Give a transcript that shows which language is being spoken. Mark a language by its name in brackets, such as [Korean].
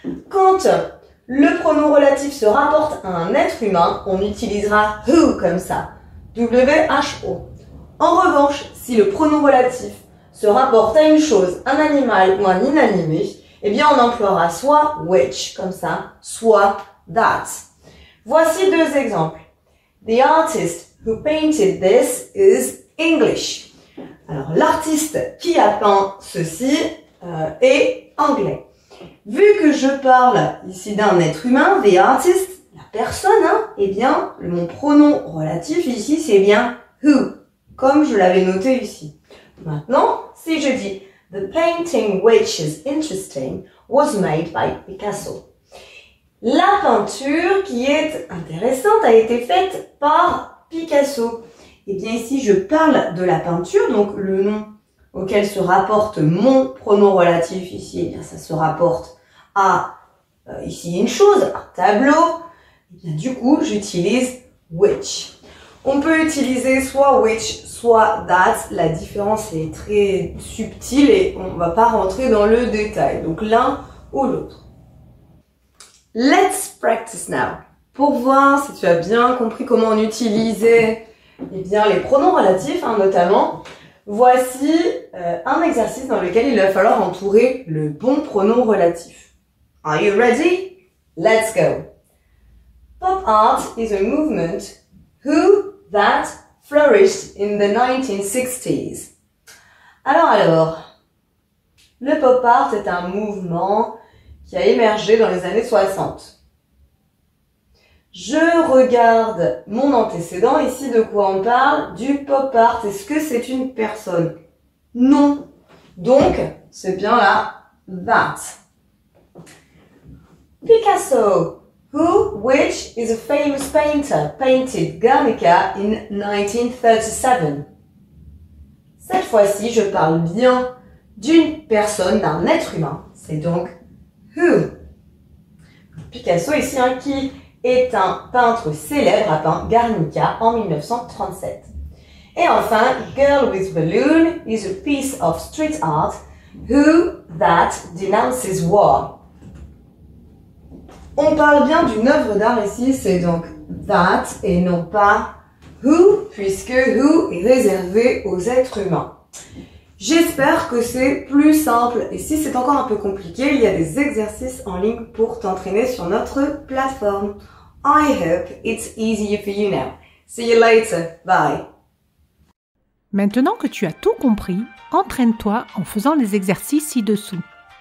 [French] Quand le pronom relatif se rapporte à un être humain, on utilisera who comme ça, W-H-O. En revanche, si le pronom relatif se rapporte à une chose, un animal ou un inanimé, eh bien on emploiera soit which comme ça, soit that. Voici deux exemples. [English] The artist who painted this is English. [French] Alors l'artiste qui a peint ceci est anglais. Vu que je parle ici d'un être humain, [English] the artist, [French] la personne, eh bien, mon pronom relatif ici, c'est bien who, comme je l'avais noté ici. Maintenant, si je dis [English] the painting which is interesting was made by Picasso. [French] La peinture qui est intéressante a été faite par Picasso. Eh bien ici, je parle de la peinture, donc le nom auquel se rapporte mon pronom relatif ici, eh bien ça se rapporte à ici une chose, un tableau. Eh bien du coup, j'utilise which. On peut utiliser soit which, soit that. La différence est très subtile et on ne va pas rentrer dans le détail. Donc l'un ou l'autre. [English] Let's practice now. [French] Pour voir si tu as bien compris comment on utilisait bien, les pronoms relatifs, notamment, voici un exercice dans lequel il va falloir entourer le bon pronom relatif. [English] Are you ready? Let's go. Pop art is a movement that flourished in the 1960s. [French] Alors, le pop art est un mouvement qui a émergé dans les années 60. Je regarde mon antécédent, ici de quoi on parle? Du pop art. Est-ce que c'est une personne? Non. Donc, c'est bien là, that. [English] Picasso, which is a famous painter, painted Guernica in 1937. [French] Cette fois-ci, je parle bien d'une personne, d'un être humain. C'est donc who. Picasso ici, qui est un peintre célèbre, a peint Guernica en 1937. Et enfin, [English] Girl with Balloon is a piece of street art that denounces war. [French] On parle bien d'une œuvre d'art ici, c'est donc that et non pas who, puisque who est réservé aux êtres humains. J'espère que c'est plus simple et si c'est encore un peu compliqué, il y a des exercices en ligne pour t'entraîner sur notre plateforme. [English] I hope it's easier for you now. See you later. Bye. [French] Maintenant que tu as tout compris, entraîne-toi en faisant les exercices ci-dessous.